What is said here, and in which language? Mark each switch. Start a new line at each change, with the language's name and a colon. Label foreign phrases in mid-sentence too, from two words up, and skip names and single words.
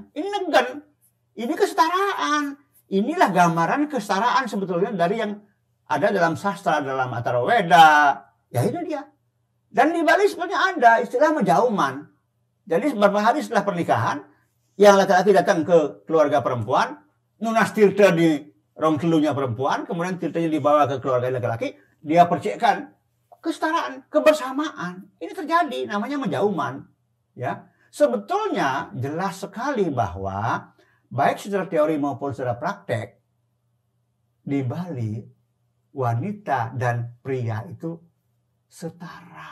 Indonesian: Ini nenggen. Ini kesetaraan. Inilah gambaran kesetaraan sebetulnya dari yang ada dalam sastra, dalam Atharvaveda. Ya itu dia. Dan di Bali sebenarnya ada istilah menjauman. Jadi beberapa hari setelah pernikahan, yang laki-laki datang ke keluarga perempuan,
Balinese: nunas tirta
Indonesian: di rong telunya perempuan, kemudian tirtanya dibawa ke keluarga laki-laki, dia percikkan kesetaraan, kebersamaan. Ini terjadi, namanya menjauman. Ya, sebetulnya jelas sekali bahwa baik secara teori maupun secara praktek di Bali wanita dan pria itu setara.